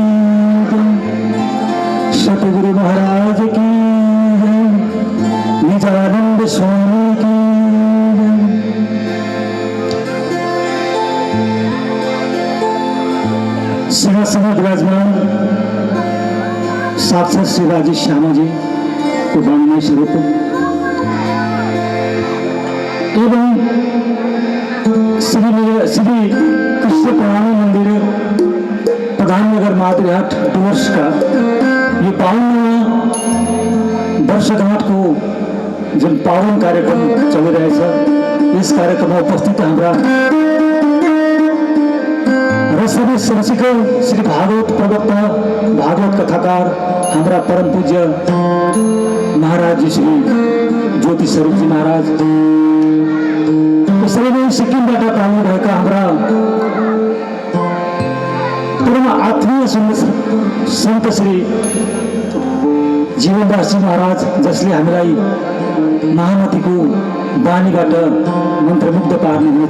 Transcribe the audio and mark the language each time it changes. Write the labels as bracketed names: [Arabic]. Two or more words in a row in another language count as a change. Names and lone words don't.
[Hindi] जय, सतगुरु महाराज की जय, निजानंद स्वामी की जय। [Nepali] सिंहासन विराजमान साक्षात श्री राजी श्यामा जी को वाङ्मय स्वरूप एवं श्री कृष्ण पुराणी मंदिर प्रधाननगर मातृहाट डुवर्स का ये 52वां वर्षगांठ को जुन पावन कार्यक्रम चलिरहेछ, इस कार्यक्रममा उपस्थित हाम्रा रसरी सरसिको श्री भागवत प्रवक्ता, भागवत कथाकार हाम्रा परम पूज्य महाराज जी श्री ज्योति स्वरूप जी महाराज, त्यसरी नै सिक्किमबाट पाउनु भएका हाम्रा परम आत्मीय सन्त श्री जीवनदास जी महाराज, जसले हामीलाई महामतीको बानीबाट मन्त्रमुग्ध पार्नुहुनेछ।